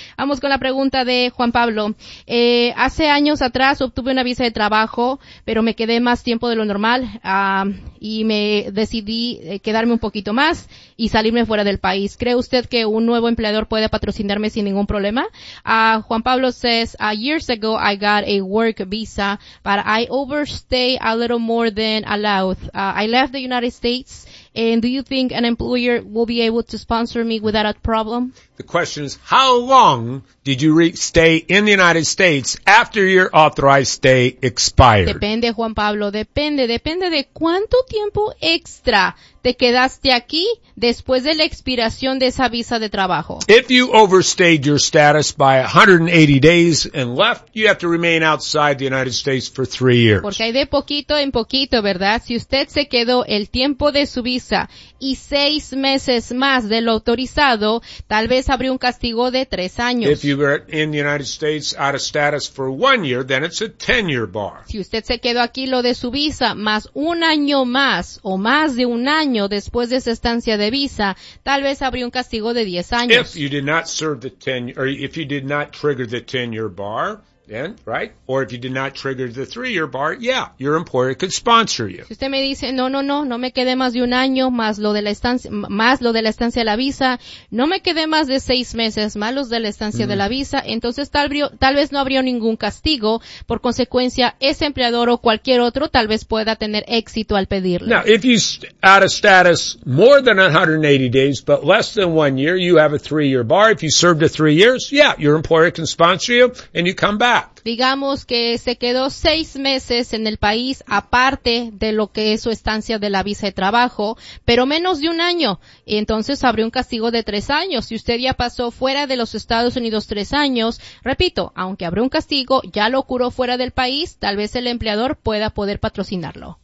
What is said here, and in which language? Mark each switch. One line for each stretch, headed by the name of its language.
Spanish: Vamos con la pregunta de Juan Pablo. Hace años atrás obtuve una visa de trabajo, pero me quedé más tiempo de lo normal, y me decidí quedarme un poquito más y salirme fuera del país. ¿Cree usted que un nuevo empleador puede patrocinarme sin ningún problema?
English: Juan Pablo says, years ago I got a work visa, but I overstay a little more than allowed. I left the United States, and do you think an employer will be able to sponsor me without a problem? The question is, how long did you stay in the United States after your authorized stay expired?
Spanish: Depende, Juan Pablo, depende de cuánto tiempo extra te quedaste aquí después de la expiración de esa visa de trabajo.
English: If you overstayed your status by 180 days and left, you have to remain outside the United States for 3 years.
Spanish: Porque hay de poquito en poquito, ¿verdad? Si usted se quedó el tiempo de su visa y 6 meses más de lo autorizado, tal vez habría un castigo de 3 años.
English: If you were in the United States out of status for 1 year, then it's a 10-year bar.
Spanish: Si usted se quedó aquí lo de su visa más un año más o más de un año después de esa estancia de visa, tal vez habría un castigo de 10 años.
English: If you did not serve the 10, or if you did not trigger the 10-year bar, then, right? Or if you did not trigger the 3-year bar, yeah, your employer could sponsor you.
Spanish: Si usted me dice, no me quedé más de un año, más lo de la estancia de la visa, no me quedé más de 6 meses, más los de la estancia de la visa, entonces tal vez no habría ningún castigo. Por consecuencia, ese empleador o cualquier otro tal vez pueda tener éxito al pedirle.
English: Now, if you out of status more than 180 days, but less than 1 year, you have a 3-year bar. If you served the 3 years, yeah, your employer can sponsor you, and you come back.
Spanish: Digamos que se quedó 6 meses en el país, aparte de lo que es su estancia de la visa de trabajo, pero menos de un año. Y entonces habría un castigo de 3 años. Si usted ya pasó fuera de los Estados Unidos 3 años, repito, aunque habrá un castigo, ya lo curó fuera del país, tal vez el empleador pueda poder patrocinarlo.